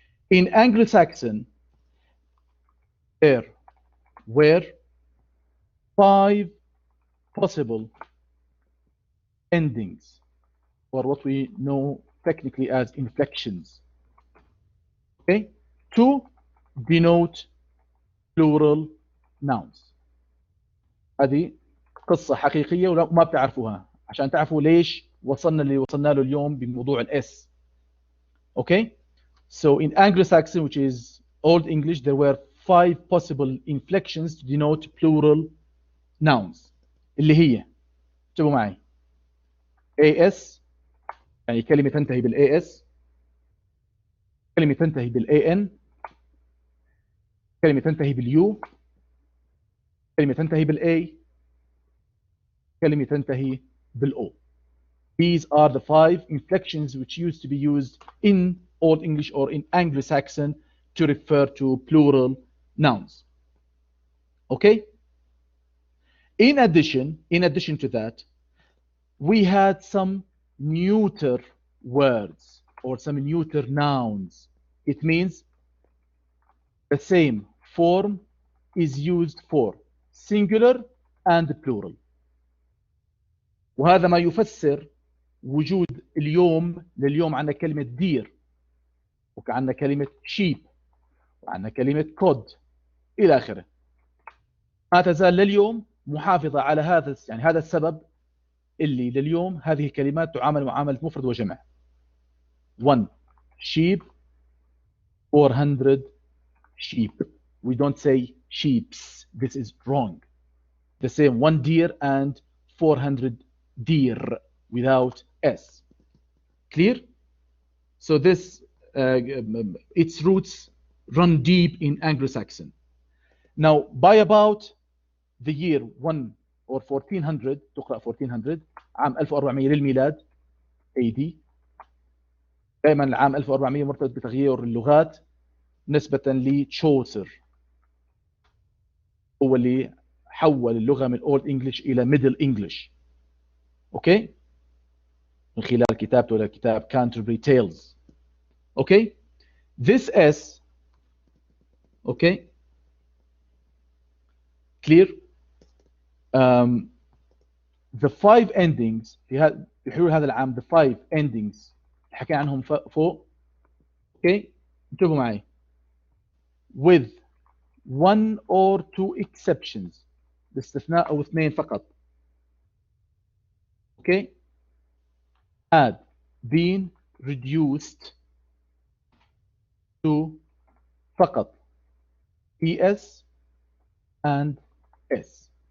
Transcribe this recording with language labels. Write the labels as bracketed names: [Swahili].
[English] In Anglo-Saxon, there were 5 possible endings, or what we know technically as inflections, okay, to denote plural nouns. [Arabic] هذه قصة حقيقية وما بتعرفوها عشان تعرفوا ليش وصلنا اللي وصلنا له اليوم بموضوع الاس. [English] Okay, so in Anglo-Saxon, which is Old English, there were 5 possible inflections to denote plural nouns, [Arabic] اللي هي اكتبوا معي AS، يعني كلمة تنتهي بالAS، كلمة تنتهي بالAN، كلمة تنتهي بالU، كلمة تنتهي بالA، كلمة تنتهي بالO. [English] These are the 5 inflections which used to be used in Old English or in Anglo-Saxon to refer to plural nouns. Okay? In addition to that, we had some neuter words or some neuter nouns. It means the same form is used for singular and plural. [Arabic] وهذا ما يفسر وجود اليوم، لليوم عندنا كلمة دير، وعندنا كلمة sheep، وعندنا كلمة كود إلى آخره. ما تزال لليوم محافظة على هذا، يعني هذا السبب اللي لليوم هذه الكلمات تعامل معاملة مفرد وجمع. [English] 1 sheep، 400 sheep. We don't say sheeps. This is wrong. The same 1 deer and 400 deer without s. Clear? So this its roots run deep in Anglo-Saxon. Now by about the year 1 or 1400، [Arabic] تقرأ 1400 عام 1400 للميلاد [English] AD. [Arabic] دائما العام 1400 مرتبط بتغيير اللغات نسبة لتشوسر، هو اللي حول اللغة من Old English إلى Middle English. أوكي؟ من خلال كتابته لكتاب Canterbury Tales. [English] Okay? This S, okay? Clear? The 5 endings [Arabic] في حلول هذا العام، [English] the 5 endings [Arabic] حكينا عنهم فوق. Okay? انتبهوا معي. [English] With 1 or 2 exceptions، [Arabic] باستثناء أو 2 فقط. [English] Okay? Had been reduced to فقط ES and S.